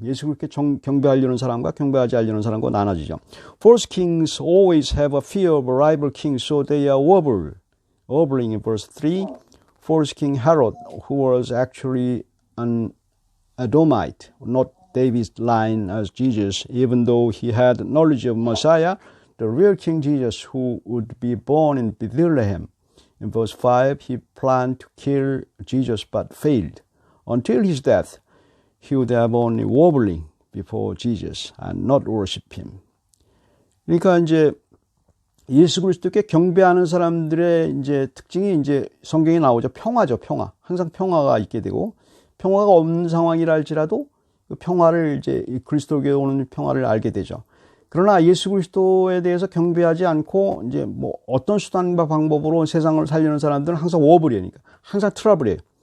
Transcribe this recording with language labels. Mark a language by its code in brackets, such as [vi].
[ko] 예수 그렇게 경배하려는 사람과 경배하지 않으려는 사람과 나눠지죠. [en] False kings always have a fear of a rival king, so they are wobbling in verse 3. False king Herod, who was actually an Edomite, not David's line as Jesus, even though he had knowledge of Messiah, the real King Jesus who would be born in Bethlehem. In verse 5, he planned to kill Jesus but failed. Until his death, he would have only wobbling before Jesus and not worship him. [ko] 그러니까 이제 예수 그리스도께 경배하는 사람들의 이제 특징이 이제 성경에 나오죠. 평화죠, 평화. 항상 평화가 있게 되고, 평화가 없는 상황이라 할지라도 그 평화를 이제 그리스도께 오는 평화를 알게 되죠. 그러나 예수 그리스도에 대해서 경배하지 않고 이제 뭐 어떤 수단과 방법으로 세상을 살려는 사람들은 항상 워블이니까 항상 트러블이에요.